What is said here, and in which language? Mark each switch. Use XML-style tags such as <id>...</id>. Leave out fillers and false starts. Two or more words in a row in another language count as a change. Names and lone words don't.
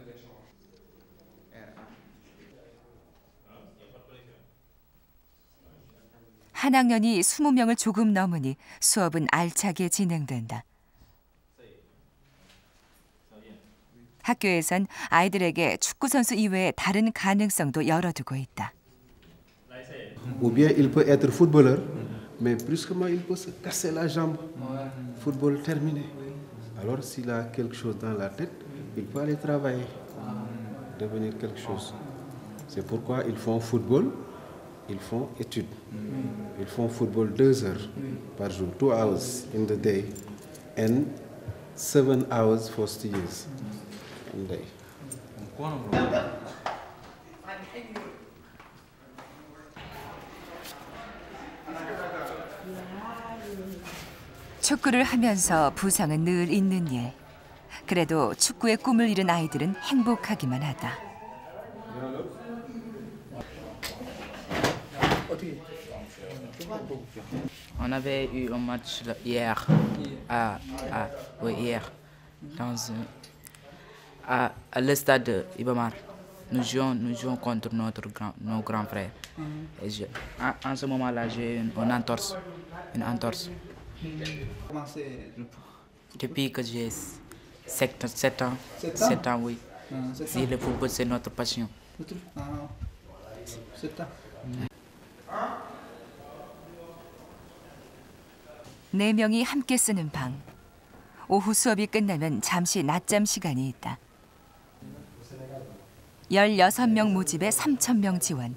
<ko>한 학년이 20명을 조금 넘으니 수업은 알차게 진행된다. 학교에선 아이들에게 축구 선수 이외의 다른 가능성도 열어두고 있다.</ko> <fr>Ou bien il peut être footballeur, mais brusquement il peut se casser la jambe. Football terminé. Alors s'il a quelque chose dans la tête, il peut aller travailler, devenir quelque chose. C'est pourquoi ils font football, ils font études. Ils font football 2 heures par jour,</fr> <en>2 hours in the day, and 7 hours for studies in the day.</en> <ko>축구를 하면서 부상은 늘 있는 일. 그래도 축구의 꿈을 이룬 아이들은 행복하기만 하다.</ko> <fr>On avait eu un match hier, hier à le stade de Ibamar. Nous jouons contre nos grands frères. Et en ce moment-là, j'ai une entorse. Depuis que j'ai 7 ans, oui. Si le football, c'est notre passion.</fr> <ko>네 명이 함께 쓰는 방. 오후 수업이 끝나면 잠시 낮잠 시간이 있다. 16명 모집에 3,000명 지원.</ko>